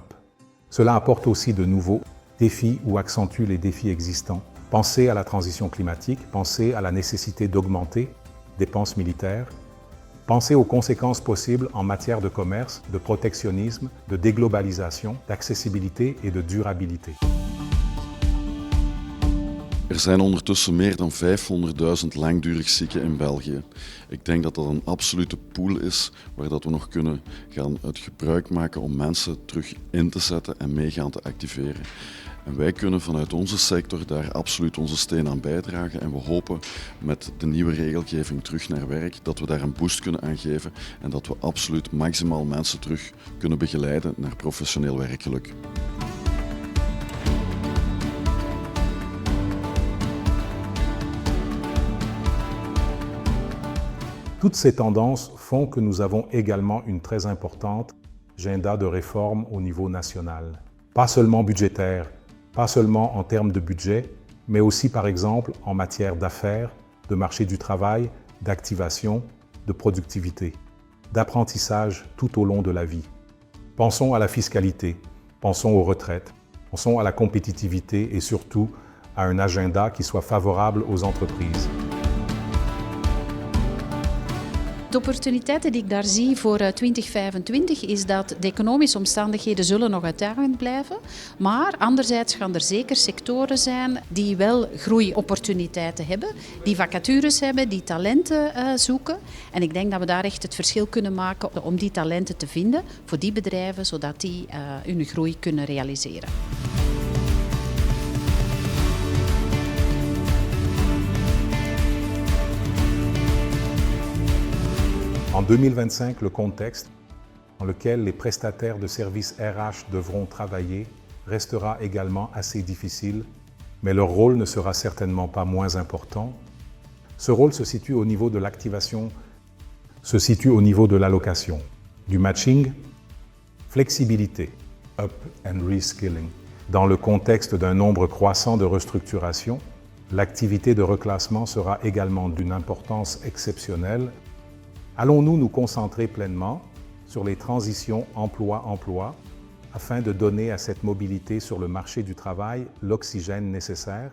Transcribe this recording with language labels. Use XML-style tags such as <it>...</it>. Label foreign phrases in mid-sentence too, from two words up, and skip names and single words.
<fr>Cela apporte aussi de nouveaux défis ou accentue les défis existants. Pensez à la transition climatique, pensez à la nécessité d'augmenter dépenses militaires. Pensez aux conséquences possibles en matière de commerce, de protectionnisme, de déglobalisation, d'accessibilité et de durabilité.</fr> <nl>Er zijn ondertussen meer dan 500.000 langdurig zieken in België. Ik denk dat dat een absolute pool is waar dat we nog kunnen gaan het gebruik maken om mensen terug in te zetten en mee gaan te activeren. En wij kunnen vanuit onze sector daar absoluut onze steen aan bijdragen en we hopen met de nieuwe regelgeving terug naar werk dat we daar een boost kunnen aan geven en dat we absoluut maximaal mensen terug kunnen begeleiden naar professioneel werkgeluk.</nl> <fr>Toutes ces tendances font que nous avons également une très importante agenda de réforme au niveau national. Pas seulement budgétaire, pas seulement en termes de budget, mais aussi par exemple en matière d'affaires, de marché du travail, d'activation, de productivité, d'apprentissage tout au long de la vie. Pensons à la fiscalité, pensons aux retraites, pensons à la compétitivité et surtout à un agenda qui soit favorable aux entreprises.</fr> <nl>De opportuniteiten die ik daar zie voor 2025 is dat de economische omstandigheden zullen nog uitdagend blijven. Maar anderzijds gaan er zeker sectoren zijn die wel groeiopportuniteiten hebben, die vacatures hebben, die talenten zoeken. En ik denk dat we daar echt het verschil kunnen maken om die talenten te vinden voor die bedrijven, zodat die hun groei kunnen realiseren.</nl> <fr>En 2025, le contexte dans lequel les prestataires de services RH devront travailler restera également assez difficile, mais leur rôle ne sera certainement pas moins important. Ce rôle se situe au niveau de l'activation, se situe au niveau de l'allocation, du matching, flexibilité,</fr> <en>up and reskilling.</en> <fr>Dans le contexte d'un nombre croissant de restructurations, l'activité de reclassement sera également d'une importance exceptionnelle. Allons-nous nous concentrer pleinement sur les transitions emploi-emploi afin de donner à cette mobilité sur le marché du travail l'oxygène nécessaire?</fr>